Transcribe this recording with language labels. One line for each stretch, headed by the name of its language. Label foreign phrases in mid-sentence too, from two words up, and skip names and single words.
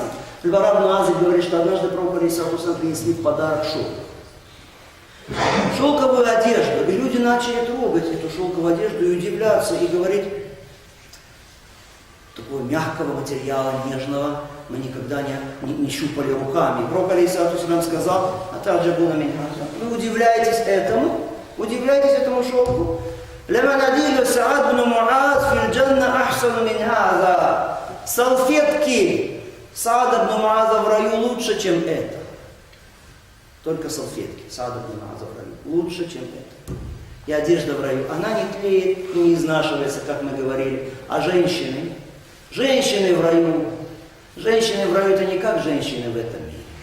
Russian: Аль-Бара ибн Азиб говорит, что однажды пророку
Arabic: عليه الصلاة والسلام
Russian: принесли в подарок шелк. Шелковую одежду. И люди начали трогать эту шелковую одежду и удивляться, и говорить: такого мягкого материала, нежного, мы никогда не щупали руками. Пророк
Arabic: عليه الصلاة والسلام
Russian: сказал:
Arabic: «أتعجبون من هذا».
Russian: Вы удивляетесь этому шелку?
Arabic: «لمناديل سعد بن معاذ في الجنة أحسن من هذا».
Russian: Салфетки Саада бн Муаза в раю лучше, чем это. Только салфетки Саада бн Муаза в раю лучше, чем это. И одежда в раю, она не тлеет и не изнашивается, как мы говорили. А женщины в раю это не как женщины в этом мире.